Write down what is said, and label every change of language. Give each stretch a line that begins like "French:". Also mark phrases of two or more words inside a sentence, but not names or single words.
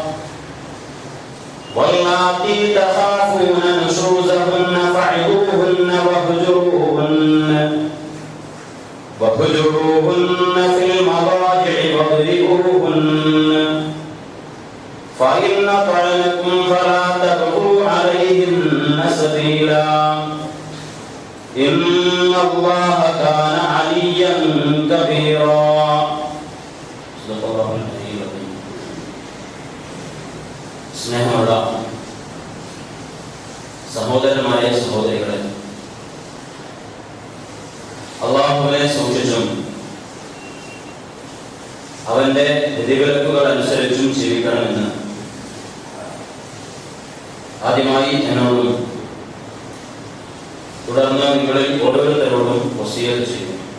Arabic: واللاتي تخافون نشوزهن فعظوهن واهجروهن في المضاجع واضربوهن فإن أطعنكم فلا تبغوا عليهن سبيلا إن الله كان عليا كبيرا صدق الله العلي العظيم
Malayalam: സ്നേഹമുള്ള സഹോദരന്മാരെ സഹോദരികളെ, അല്ലാഹുവിനെ സൂക്ഷിച്ചും അവന്റെ വിധിവിലക്കുകൾ അനുസരിച്ചും ജീവിക്കണമെന്ന് ആദ്യമായി എന്നോടും തുടർന്ന് നിങ്ങളിൽ ഓരോരുത്തരോടും വസിയത്ത് ചെയ്തു.